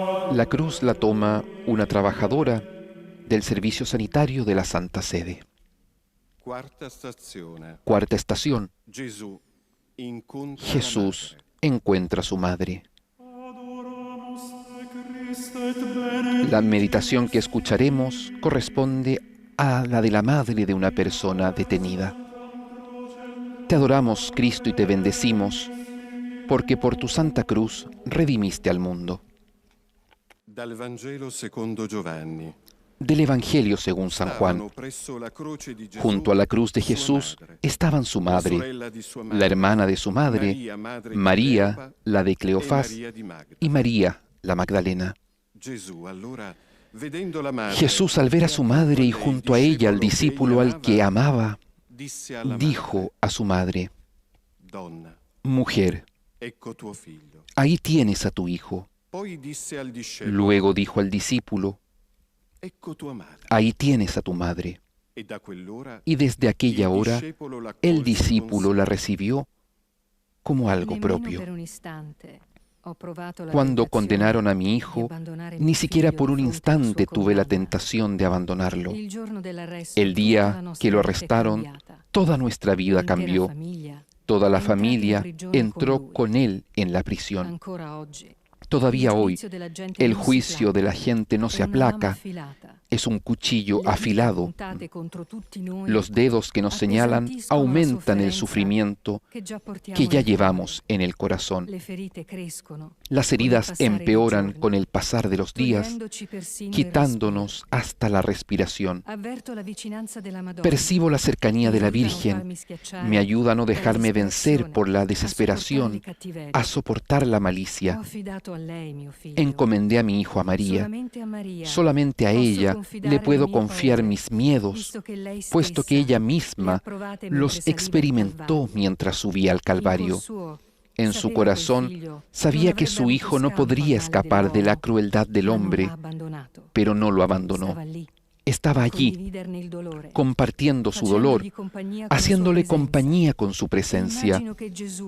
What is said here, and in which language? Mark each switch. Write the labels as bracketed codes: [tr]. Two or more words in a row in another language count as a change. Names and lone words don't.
[es] La cruz la toma una trabajadora del servicio sanitario de la Santa Sede. [it] Quarta stazione. [es] Cuarta estación. [it] Gesù incontra la [es] Jesús [it] madre. [es] encuentra a su madre. [la] Adoramus te Christe et benedictus. [es] La meditación que escucharemos corresponde a la de la madre de una persona detenida. Te adoramos, Cristo, y te bendecimos, porque por tu santa cruz redimiste al mundo. [it] Dal Vangelo secondo Giovanni. [es] Del Evangelio según San Juan. [it] Stavano presso la croce di Gesù, [es] Junto a la cruz de [it] sua [es] Jesús [it] madre, [es] estaban su [it] la [es] madre, [it] sorella di sua [es] la [it] madre, [es] hermana de su madre, [it] Maria, madre di [es] María, [it] Cleofa, [es] la de [it] e [es] Cleofás, [it] Maria di Magda. [es] y María, la Magdalena. [it] Gesù allora, vedendo la madre, [es] Jesús, al ver a su madre y junto a ella al discípulo al que amaba, [it] disse alla [es] dijo [it] madre, [es] a su madre: [it] Donna, [es] Mujer, [it] ecco tuo figlio. [es] ahí tienes a tu hijo. [it] Poi disse al discepolo, [es] Luego dijo al discípulo: [it] ecco tua madre. [es] ahí tienes a tu madre. [it] E da quell'ora [es] Y desde aquella [it] il [es] hora [it] discepolo la [es] el [it] accolse [es] discípulo [it] con [es] la [it] sé. [es] recibió como algo [it] Nemmeno [es] propio. [it] per un istante ho provato la [es] Cuando [it] tentazione [es] condenaron a mi [it] di [es] hijo, [it] abbandonare [es] ni [it] mio [es] siquiera [it] figlio [es] por [it] di [es] un [it] fronte alla [es] instante [it] sua [es] tuve la [it] condanna. [es] tentación de abandonarlo. [it] Il giorno dell'arresto, [es] El [it] tutta la [es] día [it] nostra [es] que lo [it] vita è [es] arrestaron, [it] cambiata. [es] toda nuestra vida [it] L'intera [es] cambió. [it] famiglia [es] Toda la [it] è entrata in [es] familia [it] prigione [es] entró [it] con lui. [es] con él en la prisión. [it] Ancora oggi, [es] Todavía [it] il [es] hoy, [it] giudizio della gente [es] el [it] non si [es] juicio de la [it] placa. [es] gente no [it] È [es] se [it] una lama [es] aplaca, [it] affilata. [es] es un cuchillo [it] Le dita [es] afilado. [it] puntate contro tutti noi [es] Los dedos que nos señalan [it] appesantiscono la [es] aumentan el [it] sofferenza [es] sufrimiento [it] che già portiamo [es] que ya [it] nel cuore. [es] llevamos en el corazón. [it] Le ferite crescono, [es] Las [it] con il [es] heridas [it] passare dei [es] empeoran [it] giorni, [es] con el pasar de los días, [it] togliendoci persino il [es] quitándonos hasta la respiración. [it] respiro. Avverto la vicinanza della Madonna. [es] Percibo la cercanía de la [it] Mi aiuta a non [es] Virgen. [it] farmi schiacciare [es] Me ayuda a no [it] dalla [es] dejarme vencer por la [it] disperazione, [es] desesperación, [it] a [es] a soportar la [it] Ho [es] malicia. [it] affidato a lei mio figlio. [es] Encomendé a mi hijo a María. [it] Solamente a Maria [es] Solamente a [it] posso [es] ella confidare le puedo [it] le mie [es] confiar [it] paure, [es] mis miedos, [it] visto che lei [es] puesto que [it] stessa [es] ella [it] le ha [es] misma [it] provate mentre [es] los [it] saliva il [es] experimentó [it] Calvario. [es] mientras subía al [it] In cuor [es] Calvario. [it] suo [es] En su [it] sapeva che il [es] corazón [it] figlio [es] sabía [it] non [es] que [it] avrebbe [es] su [it] avuto [es] hijo no [it] scampo al [es] podría [it] male [es] escapar de la [it] dell'uomo, [es] crueldad del [it] ma non [es] hombre, [it] l'ha abbandonato. [es] pero no lo abandonó. [it] Stava lì, [es] Estaba [it] a [es] allí, [it] condividerne il dolore, [es] compartiendo su dolor, [it] facendogli compagnia con la sua [es] haciéndole [it] presenza. [es] compañía con su presencia. [it] Immagino che Gesù,